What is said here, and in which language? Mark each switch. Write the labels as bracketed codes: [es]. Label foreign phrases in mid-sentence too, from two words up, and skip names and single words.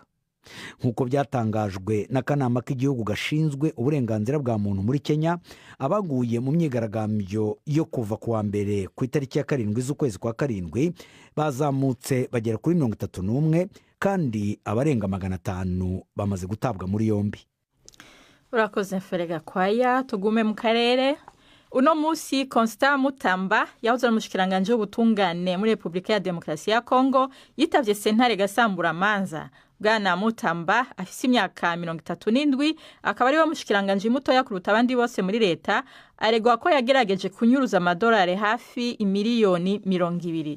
[rw] Nk'uko byatangajwe n'akanama k'igihugu gashinzwe uburenganzira bwa muntu muri Kenya, abaguye mu myigaragambyo yo kuva ku wa mbere ku itariki ya 7 z'ukwezi kwa 7 bazamutse bagera kuri 31 kandi abarenga 500 bamaze gutabwa muri yombi. [rn] Urakoze Ferega Kwaya. Tugume mu karere. Uno musi Constant Mutamba yahoze ari umushikiranganje w'ubutungane muri Republika ya Demokarasi ya Kongo yitavye sentare gasambura manza. Bwana Mutamba afise imyaka 37 akaba ari we mushikiranganje muto yakuruta abandi bose muri leta, aregwa ko yagerageje kunyuruza amadolari hafi imiliyoni 200.